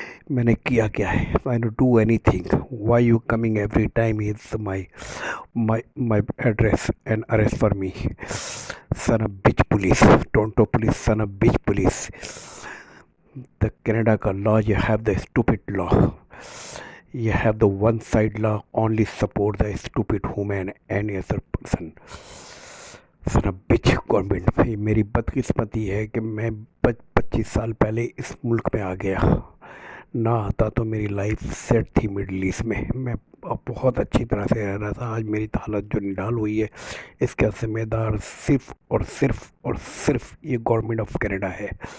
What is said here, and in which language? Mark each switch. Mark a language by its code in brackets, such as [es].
[hi] मैंने किया क्या है? [en] I don't do anything. Why you coming every time is my address and arrest for me. Son of bitch police, Toronto police, son of bitch police. The Canada का law, you have the stupid law. You have the one side law only support the stupid woman and other person. Son of bitch government. [hi] मेरी बदकिस्मती है कि मैं 25 साल पहले इस मुल्क में आ गया। ना आता तो मेरी लाइफ सेट थी मिडल ईस्ट में। मैं बहुत अच्छी तरह से रह रहा था। आज मेरी हालत जो निडाल हुई है इसका जिम्मेदार सिर्फ और सिर्फ और सिर्फ ये गवर्नमेंट ऑफ कनाडा है।